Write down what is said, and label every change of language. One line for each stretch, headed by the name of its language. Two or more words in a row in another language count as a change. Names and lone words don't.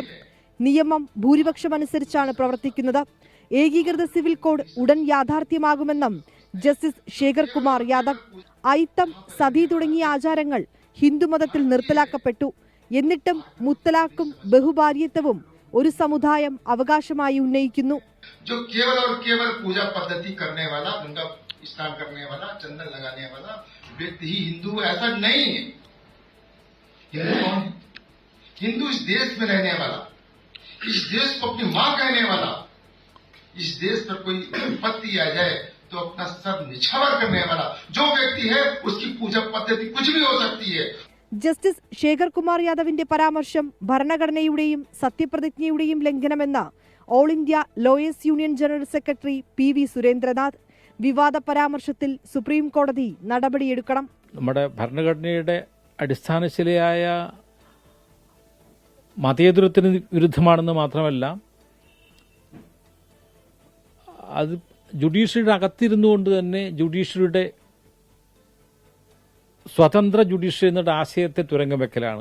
Malayalam: നിയമം ഭൂരിപക്ഷമനുസരിച്ചാണ് പ്രവർത്തിക്കുന്നത്. ഏകീകൃത
English: civil code
Malayalam: ഉടൻ യാഥാർത്ഥ്യമാകുമെന്നും ജസ്റ്റിസ് ശേഖർ കുമാർ യാദവ്. അയിത്തം, സതി തുടങ്ങിയ ആചാരങ്ങൾ ഹിന്ദുമതത്തിൽ നിർത്തലാക്കപ്പെട്ടു. എന്നിട്ടും മുത്തലാഖും ബഹുഭാര്യത്വവും ഒരു സമുദായം അവകാശമായി ഉന്നയിക്കുന്നു.
Hindi: स्नान करने वाला, चंदन लगाने वाला व्यक्ति ही हिंदू है, ऐसा नहीं है। हिंदू कौन है? हिंदू इस देश में रहने वाला, इस देश को अपनी मां कहने वाला, इस देश पर कोई विपत्ति आ जाए तो अपना सर निछावर करने वाला जो व्यक्ति है उसकी पूजा पद्धति कुछ भी हो सकती है.
Malayalam: ജസ്റ്റിസ് ശേഖർ കുമാർ യാദവിന്റെ പരാമർശം ഭരണഘടനയുടെയും സത്യപ്രതിജ്ഞയുടെയും ലംഘനമെന്ന് ഓൾ ഇന്ത്യ ലോയേഴ്സ് യൂണിയൻ
English: general secretary
Malayalam: PV സുരേന്ദ്രനാഥ്. വിവാദ പരാമർശത്തിൽ സുപ്രീം കോടതി നടപടിയെടുക്കണം. നമ്മുടെ ഭരണഘടനയുടെ അടിസ്ഥാനശിലയായ മതേതരത്തിന് വിരുദ്ധമാണെന്ന് മാത്രമല്ല, അത് ജുഡീഷ്യറിയുടെ അകത്തിരുന്നുകൊണ്ട് തന്നെ ജുഡീഷ്യറിയുടെ സ്വതന്ത്ര ജുഡീഷ്യറി എന്നുള്ള ആശയത്തെ തുരങ്കം വെക്കലാണ്.